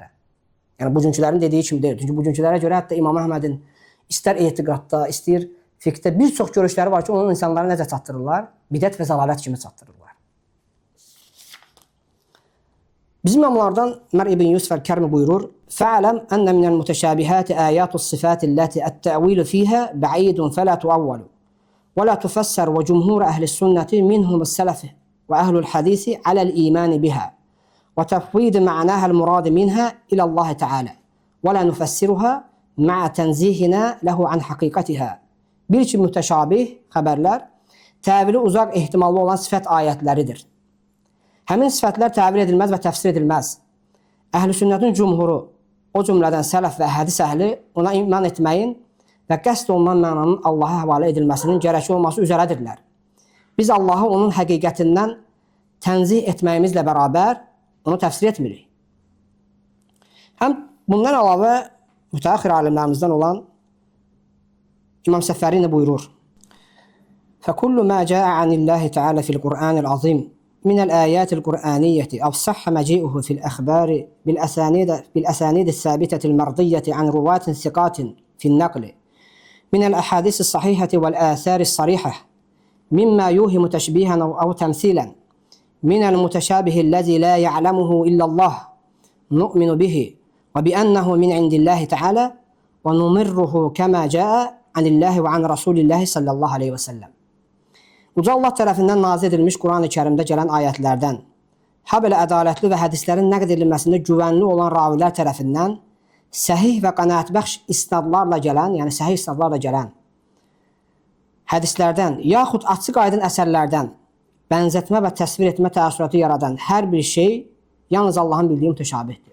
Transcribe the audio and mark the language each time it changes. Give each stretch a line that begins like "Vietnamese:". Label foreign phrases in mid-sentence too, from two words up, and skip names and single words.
Azerbaijani: Yəni bugünkülərin dediyi kimi deyil. Çünki bugünkülərə görə hətta İmam Əhmədin istər etiqadda, istər fiqhdə bir çox görüşləri var ki, onun insanlara necə çatdırırlar? Bidət və zəlalət kimi çatdırırlar. Bizim imamlardan Mər ibn Yusuf el-Kərmi buyurur:
Arabic: "فاعلم أن من المتشابهات آيات الصفات التي التأويل فيها بعيد فلا تؤول ولا تفسر وجمهور أهل السنة منهم السلف وأهل الحديث على الإيمان بها وتفويض معناها المراد منها إلى الله تعالى ولا نفسرها مع تنزيهنا له عن حقيقتها."
Azerbaijani: Bir ki müteşabih xəbərlər təvili uzaq ehtimallı olan sifət ayətləridir. Həmin sifətlər təvil edilməz və təfsir edilməz. Əhl-i sünnətin cumhuru, o cümlədən sələf və hədis əhli ona iman etməyin və qəsd olunan mənanın Allaha həvalə edilməsinin gərəkli olması üzərədirlər. Biz Allahı onun həqiqətindən tənzih etməyimizlə bərabər onu təfsir etmirik. Həm bundan əlavə mütəəxir alimlərimizdən olan İmam Səfəri nə buyurur?
Arabic: فَكُلُّ مَا جَاءَ عَنِ اللّٰهِ تَعَالَى فِي الْقُرْآنِ الْعَظِيمِ من الآيات القرآنية أو صح مجيئه في الأخبار بالأسانيد الثابتة المرضية عن رواة ثقات في النقل من الأحاديث الصحيحة والآثار الصريحة مما يوهم تشبيها أو تمثيلا من المتشابه الذي لا يعلمه إلا الله نؤمن به وبأنه من عند الله تعالى ونمره كما جاء عن الله وعن رسول الله صلى الله عليه وسلم.
Azerbaijani: Uca Allah tərəfindən nazil edilmiş Quran-ı Kərimdə gələn ayətlərdən, habelə ədalətli və hədislərin nəqd edilməsində güvənli olan ravilər tərəfindən səhih və qənaətbəxş isnadlarla gələn, yəni səhih isnadlarla gələn hədislərdən, yaxud açıq aydın əsərlərdən bənzətmə və təsvir etmə təəssüratı yaradan hər bir şey yalnız Allahın bildiyi mütəşabihdir.